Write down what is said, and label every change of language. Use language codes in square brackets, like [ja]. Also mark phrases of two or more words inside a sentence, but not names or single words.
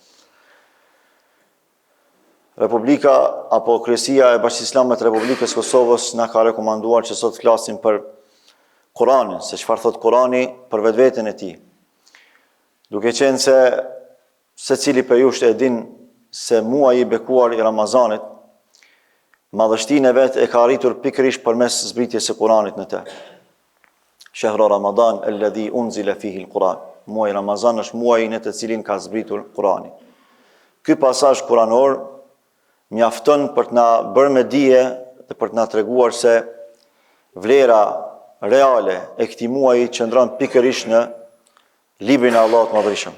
[sq] Republika apo Kryesia e Bashkisë Islame të Republikës Kosovës na ka rekomanduar që sot flasim për Kur'anin, se çfarë thot Kur'ani për vetveten e tij. Duke qenë se secili prej jush e din se muaji i bekuar i Ramazanit madhështinë e vet e ka arritur pikërisht përmes zbritjes së Kur'anit në të. [ar] شهر رمضان الذي أنزل فيه القرآن. [sq] Muaji Ramazan është muaji në të cilin ka zbritur Kurani. Ky pasazh kuranor mjafton për të na bërë me dije dhe për të na treguar se vlera reale e këtij muaji qëndron pikërisht në librin e Allahut Madhërisëm.